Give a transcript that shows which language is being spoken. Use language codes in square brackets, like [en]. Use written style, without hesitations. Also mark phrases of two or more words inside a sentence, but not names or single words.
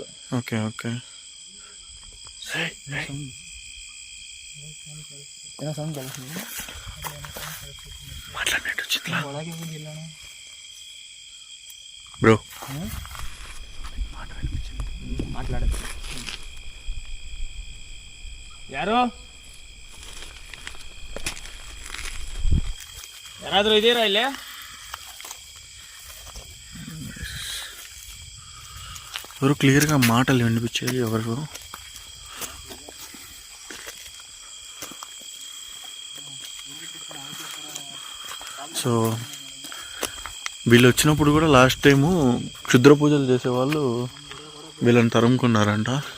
[te] ఓకే ఓకే. బ్రో మాట్లాడచ్చు. [kn] ಯಾರು ಯಾರಾದರೂ ಇದ್ದೀರಾ ಇಲ್ಲಿ? [te] ఎవరు క్లియర్గా మాటలు వినిపించేది ఎవరు? సో వీళ్ళు వచ్చినప్పుడు కూడా లాస్ట్ టైము క్షుద్ర పూజలు చేసేవాళ్ళు వీళ్ళని తరుముకున్నారంట.